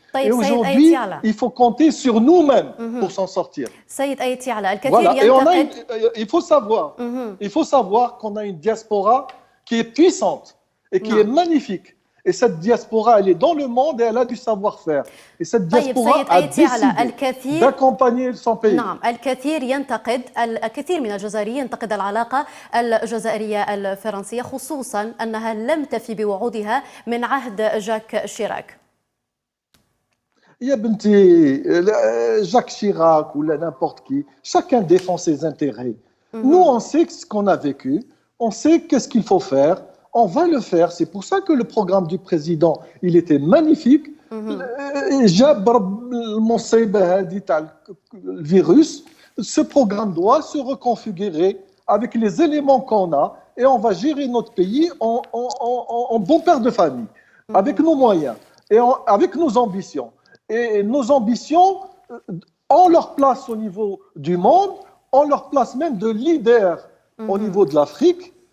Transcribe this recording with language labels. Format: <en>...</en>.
<fr>Et aujourd'hui, il faut compter sur nous-mêmes pour s'en sortir. Voilà. Et il faut savoir qu'on a une diaspora qui est puissante et qui est magnifique. Et cette diaspora, elle est dans le monde et elle a du savoir-faire. Et cette diaspora a décidé d'accompagner son pays.</fr> <ar>نعم، الكثير من الجزائريين ينتقد العلاقة الجزائرية الفرنسية، خصوصا أنها لم تفي بوعودها من عهد جاك شيراك. يا بنتي،</ar> <fr>Jacques Chirac ou n'importe qui, chacun défend ses intérêts. Nous, on sait ce qu'on a vécu. on sait qu'est-ce qu'il faut faire, on va le faire. C'est pour ça que le programme du président, il était magnifique.</fr> <ar>جاب المصيبة هذه تاع الفيروس.</ar> <fr>Ce programme doit se reconfigurer avec les éléments qu'on a et on va gérer notre pays en bon père de famille, avec nos moyens et avec nos ambitions. Et nos ambitions ont leur place au niveau du monde, ont leur place même de leader au niveau de l'Afrique.</fr>